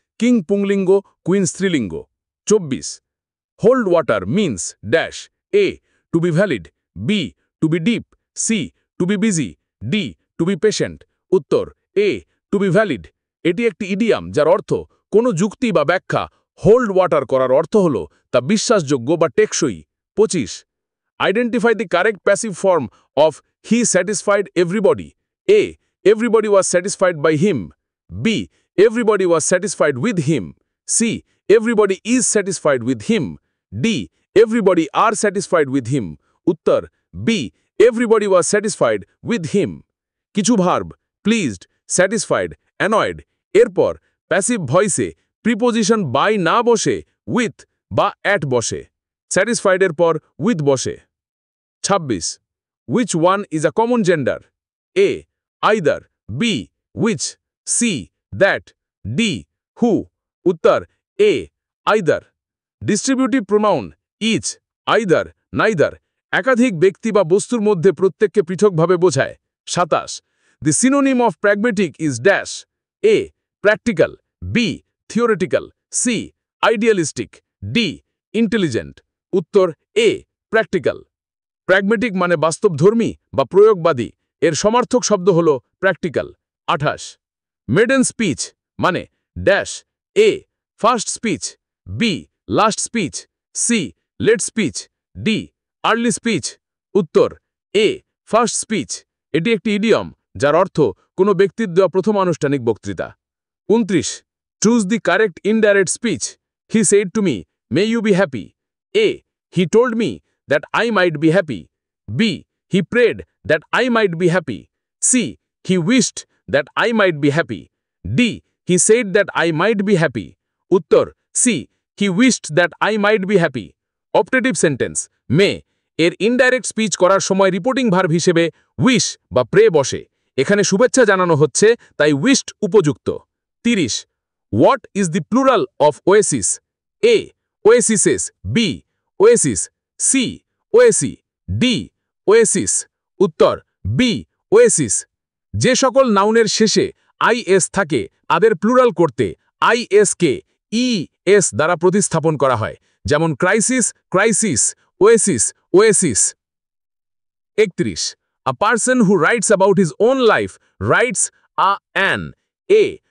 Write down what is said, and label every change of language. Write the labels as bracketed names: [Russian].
[Bangla] King পুংলিঙ্গ, queen স্ত্রীলিঙ্গ। [English] 24. Hold water means dash. A. To be valid. B. To be deep. C. To be busy. D. To be patient. উত্তর A. To be valid. [Bangla] এটি একটি idiom যার অর্থ কোনো যুক্তি বা ব্যাখ্যা হোল্ড ওয়াটার করার অর্থ হল তা বিশ্বাসযোগ্য বা টেকসই। 25. [English] Identify the correct passive form of he satisfied everybody. A. Everybody was satisfied by him. B. Everybody was satisfied with him. C. Everybody is satisfied with him. D. Everybody are satisfied with him. উত্তর B. Everybody was satisfied with him. [Bangla] কিছু verb pleased, satisfied, annoyed এরপর passive ভয়েসে preposition by না বসে with বা at বসে। স্যাটিসফাইডের পর with বসে। 26. [English] Which one is a common gender? A. Either. B. Which. C. That. D. Who. উত্তর A. Either. [Bangla] Distributive pronoun each, either, neither একাধিক ব্যক্তি বা বস্তুর মধ্যে প্রত্যেককে পৃথকভাবে বোঝায়। 27. [English] The synonym of pragmatic is dash. A. Practical. B. Theoretical. C. Idealistic. D. Intelligent. উত্তর A. Practical. [Bangla] প্র্যাগমেটিক মানে বাস্তবধর্মী বা প্রয়োগবাদী, এর সমার্থক শব্দ হল প্র্যাকটিক্যাল। [English] 28. [Bangla] মেডেন স্পিচ মানে ড্যাশ। [English] A. First speech. B. Last speech. C. Late speech. D. Early speech. উত্তর A. First speech. [Bangla] এটি একটি ইডিয়ম যার অর্থ কোনো ব্যক্তির দেওয়া প্রথম আনুষ্ঠানিক বক্তৃতা। [English] 29. Choose the correct indirect speech. He said to me, may you be happy. A. He told me that I might be happy. B. He prayed that I might be happy. C. He wished that I might be happy. D. He said that I might be happy. উত্তর C. He wished that I might be happy. Optative sentence may [Bangla] এর indirect speech করার সময় reporting verb হিসেবে wish বা pray বসে। এখানে শুভেচ্ছা জানানো হচ্ছে তাই উইশড উপযুক্ত। 30. [English] What is the plural of oasis? A. Oases. B. Oasis. C. Oasi. D. Oasis. উত্তর B. Oasis. [Bangla] যে সকল নাউনের শেষে আইএস থাকে তাদের প্লুরাল করতে আইএস কে ইএস দ্বারা প্রতিস্থাপন করা হয়, যেমন crisis, crisis, Oasis, Oasis. 31. [English] A person who writes about his own life writes an A.